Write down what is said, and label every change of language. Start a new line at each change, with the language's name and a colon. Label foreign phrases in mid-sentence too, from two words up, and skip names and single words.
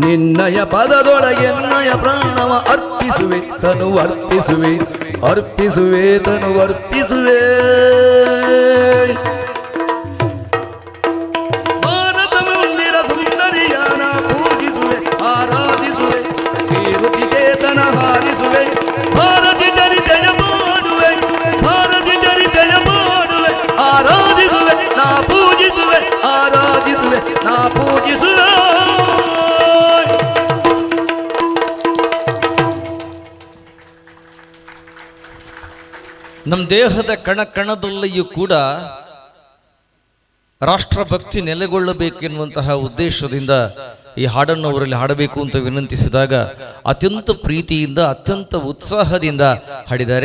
Kannada: ನಿನ್ನಯ ಪದದೊಳಗೆನ್ನಯ ಪ್ರಾಣವ ಅರ್ಪಿಸುವೆ ತನು ಅರ್ಪಿಸುವೆ ಅರ್ಪಿಸುವೆ ತನು ಅರ್ಪಿಸುವೆ ಭಾರತ ಮಂದಿರ ಸುಂದರಿಯಾನ ಪೂಜಿಸುವೆ ಆರಾಧಿಸುವೆ ಕೇರುತಿ ಚೇತನ ಹಾರಿಸುವೆ ಭಾರತಿ ಚರಿತೆಯ ಮಾಡುವೆ ಭಾರತಿ ಚರಿತೆಯ ಮಾಡುವೆ ಆರಾಧಿಸುವೆ ನಾ ಪೂಜಿಸುವೆ ಆರಾಧಿಸುವೆ ನಾ ಪೂಜಿಸುವೆ ನಮ್ಮ ದೇಹದ ಕಣದಲ್ಲಿಯೂ ಕೂಡ ರಾಷ್ಟ್ರಭಕ್ತಿ ನೆಲೆಗೊಳ್ಳಬೇಕೆನ್ನುವಂತಹ ಉದ್ದೇಶದಿಂದ ಈ ಹಾಡನ್ನು ಅವರಲ್ಲಿ ಹಾಡಬೇಕು ಅಂತ ವಿನಂತಿಸಿದಾಗ ಅತ್ಯಂತ ಪ್ರೀತಿಯಿಂದ ಅತ್ಯಂತ ಉತ್ಸಾಹದಿಂದ ಹಾಡಿದ್ದಾರೆ.